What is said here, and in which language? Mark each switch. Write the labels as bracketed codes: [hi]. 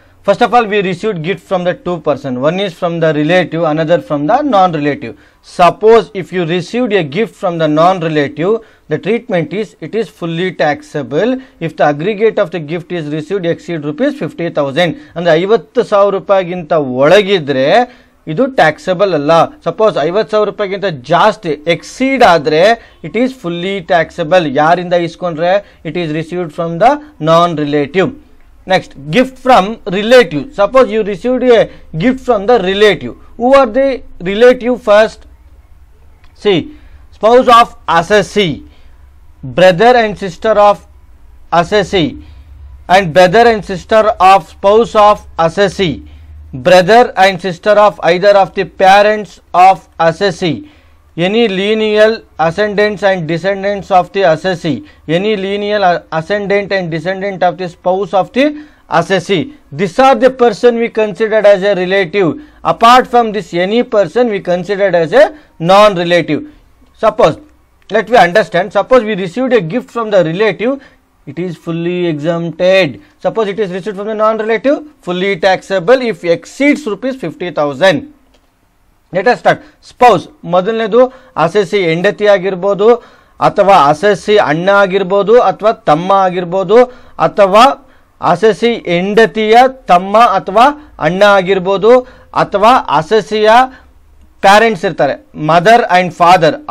[en] First of all, we received gift from the two person. One is from the relative, another from the non-relative. Suppose if you received a gift from the non-relative, the treatment is it is fully taxable if the aggregate of the gift is received exceed rupees 50,000 and [kn] 50,000 ರೂಪಾಯಿಗಿಂತ ಒಳಗಿದ್ರೆ ಇದು taxable ಅಲ್ಲ. [en] suppose 50,000 [kn] ರೂಪಾಯಿಗಿಂತ ಜಾಸ್ತಿ [en] Exceed ಆದರೆ it is fully taxable. [kn] ಯಾರಿಂದ ಇಸ್ಕೊಂಡ್ರೆ [en] It is received from the non relative. Next, gift from relative. Suppose you received a gift from the relative. Who are the relative? First see, spouse of assessee, brother and sister of assessee, and brother and sister of spouse of assessee, brother and sister of either of the parents of assessee, any lineal ascendants and descendants of the assessee, any lineal ascendant and descendant of the spouse of the assessee. These are the person we considered as a relative. Apart from this, any person we considered as a non-relative. Suppose, let me understand, suppose we received a gift from the relative, it is fully exempted. Suppose it is received from the non-relative, fully taxable if exceeds rupees 50,000. Let us start. [kn] Spouse, ಮೊದಲನೇದು assessee ಹೆಂಡತಿ ಆಗಿರ್ಬೋದು, ಅಥವಾ assessee ಅಣ್ಣ ಆಗಿರ್ಬೋದು, ಅಥವಾ ತಮ್ಮ ಆಗಿರ್ಬೋದು, ಅಥವಾ ಅಸೆಸಿ ಹೆಂಡತಿಯ ತಮ್ಮ ಅಥವಾ ಅಣ್ಣ ಆಗಿರ್ಬೋದು, ಅಥವಾ ಅಸೆಸಿಯ ಪ್ಯಾರೆಂಟ್ಸ್ ಇರ್ತಾರೆ, [en] Mother and father.